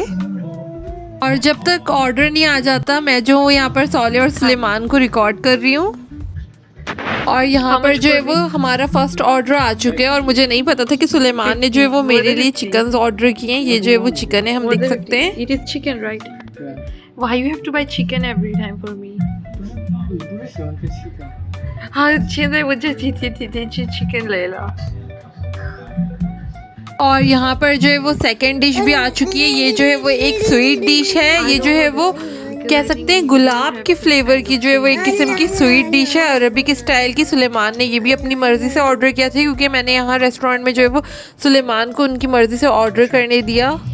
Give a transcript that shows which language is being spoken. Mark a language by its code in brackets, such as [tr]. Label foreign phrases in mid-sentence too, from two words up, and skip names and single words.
[hi] और जब तक ऑर्डर नहीं आ जाता मैं जो यहाँ पर सॉले और सुलेमान को रिकॉर्ड कर रही हूँ। और यहाँ पर जो है वो हमारा [en] first order [hi] आ चुके हैं और मुझे नहीं पता था कि सुलेमान ने जो है वो मेरे लिए चिकन ऑर्डर किए हैं। ये जो है वो चिकन है, हम देख सकते हैं। [en] It is chicken, right? Why you have to buy chicken every time for me? [zh] 你不是喜欢吃 chicken？ हाँ,现在我就天天吃 chicken 来了。 [hi] और यहाँ पर जो है वो [en] second dish [hi] भी आ चुकी है। ये जो है वो एक [en] sweet dish [hi] है। ये जो है वो कह सकते हैं गुलाब के फ्लेवर की जो है वो एक किस्म की [en] sweet dish [hi] है [en] Arabic style [hi] की। सुलेमान ने ये भी अपनी मर्ज़ी से ऑर्डर किया था क्योंकि मैंने यहाँ रेस्टोरेंट में जो है वो सुलेमान को उनकी मर्ज़ी से ऑर्डर करने दिया।